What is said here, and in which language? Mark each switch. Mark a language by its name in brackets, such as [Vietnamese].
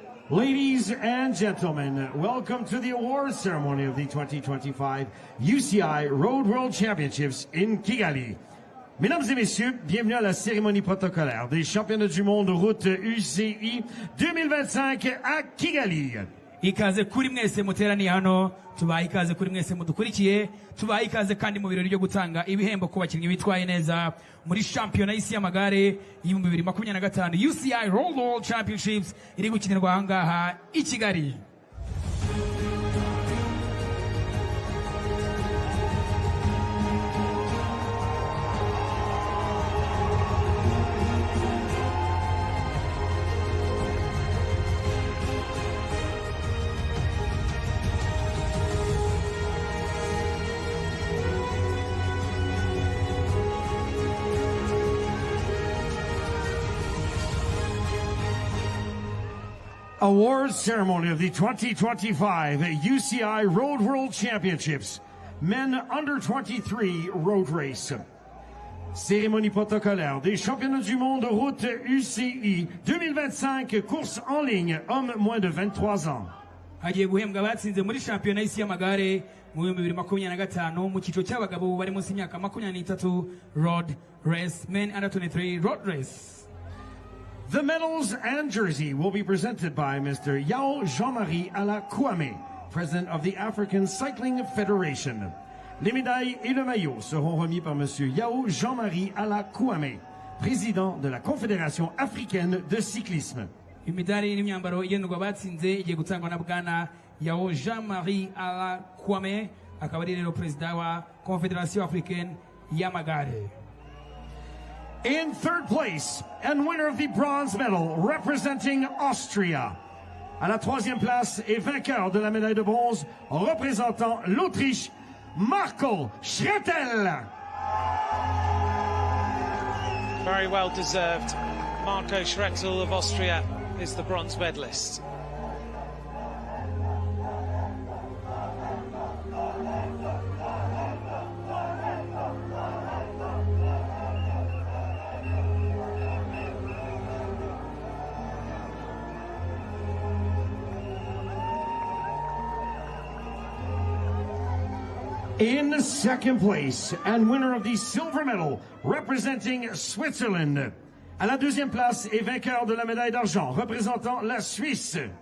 [English] Ladies and gentlemen, welcome to the awards ceremony of the 2025 UCI Road World Championships in Kigali. [French] Mesdames et messieurs, bienvenue à la cérémonie protocolaire des championnats du monde route UCI 2025 à Kigali. [Kinyarwanda] ikaze kuri mwese muteraniye hano, tubaye ikaze kuri mwese mudukurikiye, tubaye ikaze kandi mu birori byo gutanga ibihembo ku bakinnyi bitwaye neza muri shampiyona y'isi y'amagare y'ibihumbi 2025 UCI World Championships iri gukinirwa ahangaha i Kigali. [English] Awards ceremony of the 2025 UCI Road World Championships, Men Under-23 Road Race. [French] Cérémonie protocolaire des championnats du monde route UCI 2025, course en ligne, hommes moins de 23 ans. [Kinyarwanda] Hagiye guhembwa abatsinze muri shampiyona y'isi y'amagare mu 2025 mu cyiciro cy'abagabo bari munsi y'imyaka 23 [English] road race, Men Under-23 road race. The medals and jersey will be presented by Mr. Yao Jean-Marie Ala-Kouame, President of the African Cycling Federation. [French] Les médailles et le maillot seront remis par Monsieur Yao Jean-Marie Ala-Kouame, Président de la Confédération africaine de cyclisme. [Kinyarwanda] Imidari n'imyambaro igendwa batsinze igiye gutangwa na bwana Yao Jean-Marie Ala-Kouame, akaba ari rero Perezida wa Confédération africaine y'amagare. [English] In third place, and winner of the bronze medal, representing Austria. [French] À la troisième place et vainqueur de la médaille de bronze, représentant l'Autriche, Marco Schrettel. [English] Very well deserved. Marco Schrettel of Austria is the bronze medalist. In second place, and winner of the silver medal, representing Switzerland. [French] À la deuxième place et vainqueur de la médaille d'argent, représentant la Suisse.